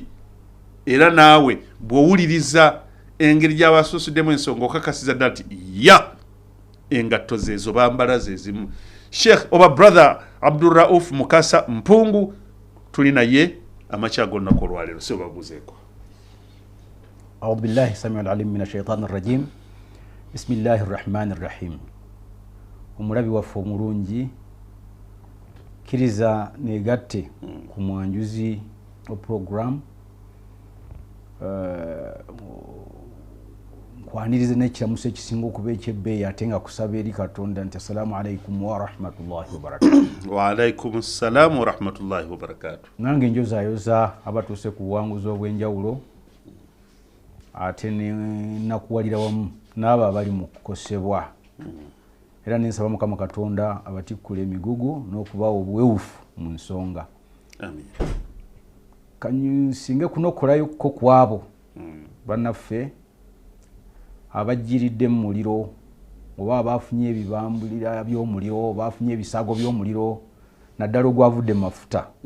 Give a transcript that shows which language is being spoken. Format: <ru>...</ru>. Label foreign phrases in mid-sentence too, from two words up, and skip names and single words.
<lg>Era naawe bw'owuliriza engeri gy'abasusuddemu ensonga okakasiza ddala nti engatto zeezo bambala ze zimu. Sheikh oba brother Abdurrauf Mukasa Mpungu tuli naye amakya gonna ko lwaleero. So babuzeeko.</lg> <ar>أعوذ بالله السميع العليم من الشيطان الرجيم بسم الله الرحمن الرحيم.</ar> <lg>Omulabi waffe omulungi kiriza negatte ku mwanjuzi o program kwaniriza n'ekiramuso ekisinga okuba ekyebbeeyi ate nga kusaba eri Katonda nti</lg> <ar>السلام عليكم ورحمة الله وبركاته. وعليكم السلام ورحمة الله وبركاته.</ar> <lg>Nange njozaayoza abatuuse ku buwanguzi obw'enjawulo ate nakuwalira wamu n'abo abali mu kukosebwa. Era nensaba Mukama Katonda abatikkula emigugu n'okubawa obuwewufu mu nsonga. Amin. Kansinge kunokolayo ko kwabo bannaffe abajjiridde mu muliro oba abafunye ebibambulira by'omuliro, bafunye ebisago by'omuliro naddala ogwavudde mu mafuta.</lg>